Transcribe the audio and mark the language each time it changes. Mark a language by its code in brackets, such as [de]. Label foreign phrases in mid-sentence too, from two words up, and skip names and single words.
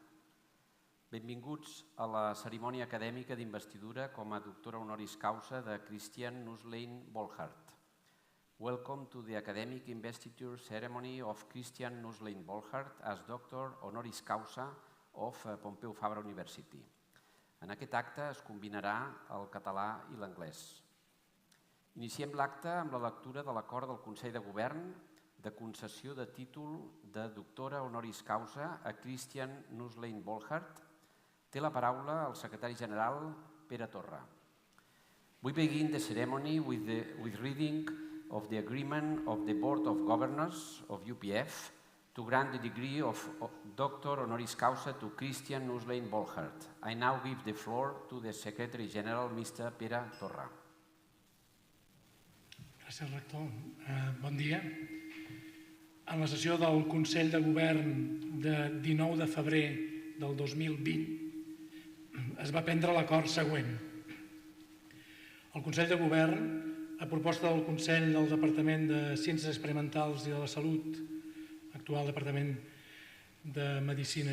[ca] Benvinguts a la cerimònia acadèmica d'investidura com a doctora [la] honoris causa [ca] de Christiane Nüsslein-Volhard. [en] Welcome to the academic investiture ceremony of Christiane Nüsslein-Volhard as doctor [la] honoris causa [en] of Pompeu Fabra University. [ca] En aquest acte es combinarà el català i l'anglès. Iniciem l'acte amb la lectura de l'acord del Consell de Govern de concessió de títol de doctora [la] honoris causa [ca] a Christiane Nüsslein-Volhard. Té la paraula el secretari general Pere Torra. [en] We begin the ceremony with reading of the agreement of the Board of Governors of UPF to grant the degree of doctor [la] honoris causa [en] to Christiane Nüsslein-Volhard. I now give the floor to the Secretary General, Mr. Pere Torra. [ca] Gràcies, rector. Bon dia. En la sessió del Consell de Govern de 19 de febrer del 2020 es va prendre l'acord següent. El Consell de Govern, a proposta del Consell del Departament de Ciències Experimentals i de la Salut, actual Departament de Medicina